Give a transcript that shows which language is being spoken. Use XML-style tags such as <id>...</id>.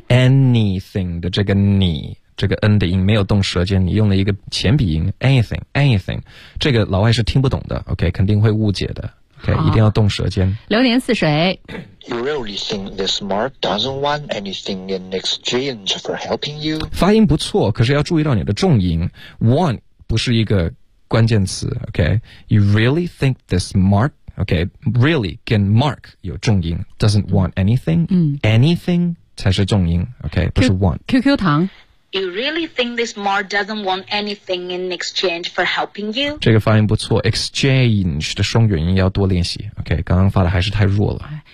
<zh>Anything 的这个你，这个 n 的音没有动舌尖，你用了一个前鼻音 anything， 这个老外是听不懂的 ，OK， 肯定会误解的 ，OK， 一定要动舌尖。流年似水。</zh> <en>You really think this Mark doesn't want anything in exchange for helping you?</en> <zh>发音不错，可是要注意到你的重音 ，want 不是一个。关键词 ，OK.</zh> <en>You really think this Mark, OK? Really, 跟 Mark</en> <zh>有重音</zh> <en>doesn't want anything, anything</en> <zh>才是重音 OK 不是 want QQ 糖</zh> <en>You really think this mark doesn't want anything in exchange for helping you?</en> <zh>这个发音不错 exchange 的双元音要多练习 OK 刚刚发的还是太弱了</zh>